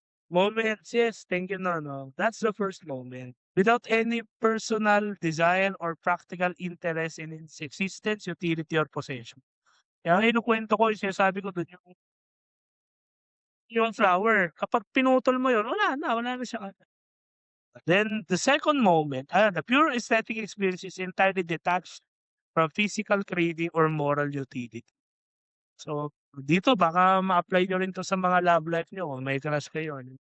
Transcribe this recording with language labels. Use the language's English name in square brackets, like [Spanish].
[English] Moments, yes, thank you, no. That's the first moment. Without any personal desire or practical interest in its existence, utility, or possession. [Filipino] Kaya ang kinukwento ko, yung sinasabi ko dun yung flower, kapag pinutol mo yun, wala na siya. [English] Then the second moment, the pure aesthetic experience is entirely detached from physical craving or moral utility. [Filipino] So, dito baka ma-apply niyo rin 'to sa mga love life niyo kung may crush kayo, ano.